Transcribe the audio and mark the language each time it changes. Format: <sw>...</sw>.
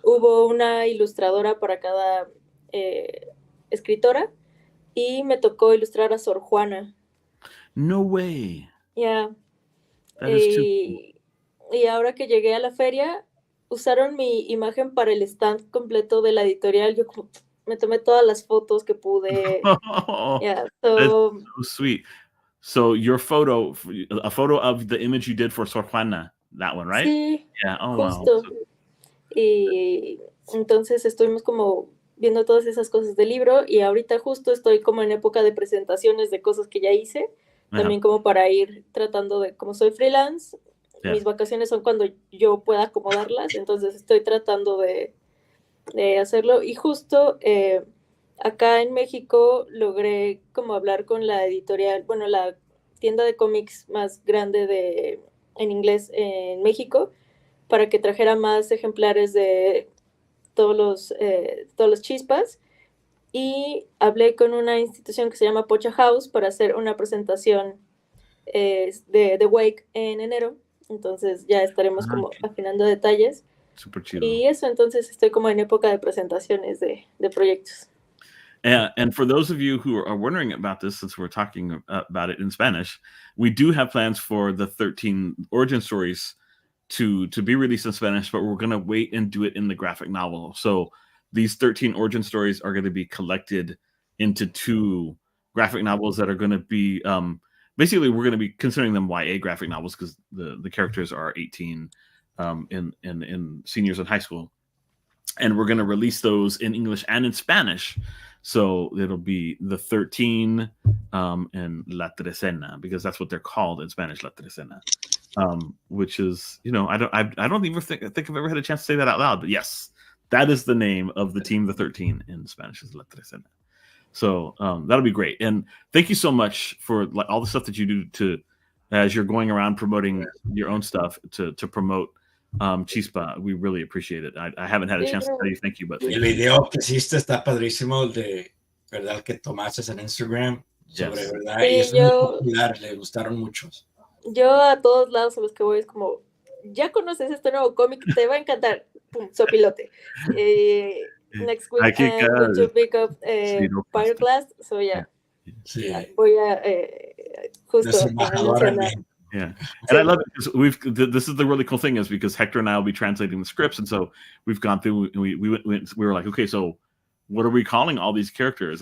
<es>Hubo una ilustradora para cada escritora y me tocó ilustrar a Sor Juana.</es> <en>No way. Yeah. That is too cool.</en> <es>Y ahora que llegué a la feria, usaron mi imagen para el stand completo de la editorial. Yo me tomé todas las fotos que pude.</es> <en>Yeah, that's so sweet. So your photo, a photo of the image you did for Sor Juana, that one, right?</en> <es>Sí,</es> <en>yeah. Oh,</en> <es>justo.</es> <en>Wow.</en> <es>Y entonces estuvimos como viendo todas esas cosas del libro y ahorita justo estoy como en época de presentaciones de cosas que ya hice. También como para ir tratando de, como soy freelance, mis vacaciones son cuando yo pueda acomodarlas, entonces estoy tratando de hacerlo. Y justo acá en México logré como hablar con la editorial, la tienda de cómics más grande en inglés en México, para que trajera más ejemplares de todos los chispas. Y hablé con una institución que se llama Pocha House para hacer una presentación de Wake en enero. Entonces ya estaremos como afinando detalles. Super chido. Y eso, entonces estoy como en época de presentaciones de proyectos.</es> <en>And for those of you who are wondering about this, since we're talking about it in Spanish, we do have plans for the 13 origin stories to be released in Spanish, but we're going to wait and do it in the graphic novel. So these 13 origin stories are going to be collected into 2 graphic novels that are going to be basically, we're going to be considering them YA graphic novels because the characters are 18 in seniors in high school, and we're going to release those in English and in Spanish. So it'll be the 13 and La Trecena, because that's what they're called in Spanish, La Trecena, which is, I don't even think I've ever had a chance to say that out loud, but yes, that is the name of the team, the 13 in Spanish is La Trecena. So that'll be great. And thank you so much for all the stuff that you do as you're going around promoting your own stuff to promote Chispa. We really appreciate it. I haven't had a chance to tell you thank you, but</en> <es>el video que hiciste está padrísimo, el de verdad que tomaste en Instagram sobre verdad, y es muy popular, le gustaron muchos. Yo a todos lados a los que voy es como, ya conoces este nuevo cómic, te va a encantar. Pum, sopilote.</es> <en>next week</en> <es>Hay que</es> <en>I'm going to pick up Pyroclast. So yeah.</en> <es>Sí. Voy a justo</es> <en>Yeah, and I love it because this is the really cool thing is because Hector and I will be translating the scripts, and so we've gone through and we were like, okay, so what are we calling all these characters?</en>